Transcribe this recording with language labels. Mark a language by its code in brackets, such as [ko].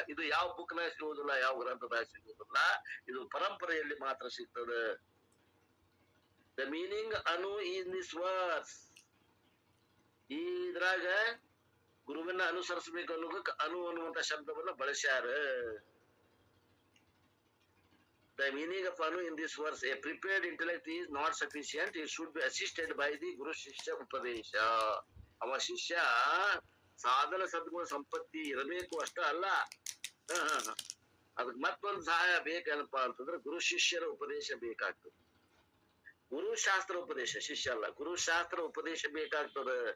[kn] ಇದು ಯಾವ ಬುಕ್ನಾಗ ಸಿಗುವುದಿಲ್ಲ, ಯಾವ ಗ್ರಂಥದಾಗ ಸಿಗುವುದಿಲ್ಲ, ಇದು ಪರಂಪರೆಯಲ್ಲಿ ಮಾತ್ರ ಸಿಗ್ತದೆ. [en] The meaning ಅನು in this verse. [kn] ಇದ್ರಾಗ ಗುರುವನ್ನ ಅನುಸರಿಸಬೇಕು ಅನ್ನೋದಕ್ಕೆ ಅನು ಅನ್ನುವಂತ ಶಬ್ದವನ್ನ ಬಳಸ್ಯಾರ. [en] The meaning of anu in this verse, a prepared intellect is not sufficient. It should be assisted by the Guru Shishya Upadesha. [kn] ಅವ ಶಿಷ್ಯ ಸಾಧನ ಸದ್ಗುಣ ಸಂಪತ್ತಿ ಇರಬೇಕು ಅಷ್ಟ ಅಲ್ಲ, ಅದಕ್ಕೆ ಮತ್ತೊಂದು ಸಹಾಯ ಬೇಕೇನಪ್ಪಾ ಅಂತಂದ್ರೆ ಗುರು ಶಿಷ್ಯರ ಉಪದೇಶ ಬೇಕಾಗ್ತದೆ. ಗುರುಶಾಸ್ತ್ರ ಉಪದೇಶ, ಶಿಷ್ಯ ಅಲ್ಲ, ಗುರುಶಾಸ್ತ್ರ ಉಪದೇಶ ಬೇಕಾಗ್ತದ.